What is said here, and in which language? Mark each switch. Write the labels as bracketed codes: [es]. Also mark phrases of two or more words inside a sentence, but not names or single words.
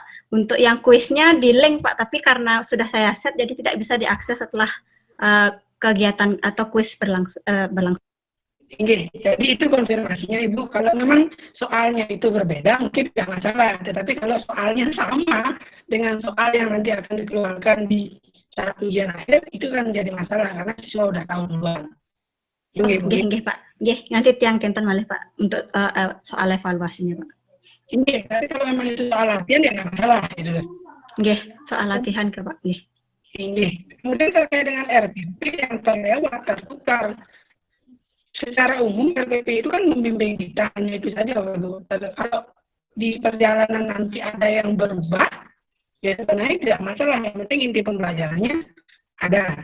[id] Untuk yang kuisnya di link Pak, tapi karena sudah saya set jadi tidak bisa diakses setelah kegiatan atau kuis berlangsung. Jadi itu konfirmasinya Ibu. Kalau memang soalnya itu berbeda mungkin tidak masalah. Tetapi kalau soalnya sama dengan soal yang nanti akan dikeluarkan di saat ujian akhir, itu kan menjadi masalah karena siswa sudah tahu duluan. Nggih Pak. Nggih, nanti [ban] tiang Kenten malih [id] Pak untuk soal evaluasinya Pak. Nggih, tapi kalau memang itu soal latihan ya nggak masalah gitu. Nggih, soal latihan ke Pak. Nggih. Nggih. Kemudian terkait dengan RPP yang terlewat, tertukar, secara umum RPP itu kan membimbing kita, hanya itu saja Bapak Ibu. Kalau di perjalanan nanti ada yang berubah, ya sebenarnya tidak masalah, yang penting inti pembelajarannya ada.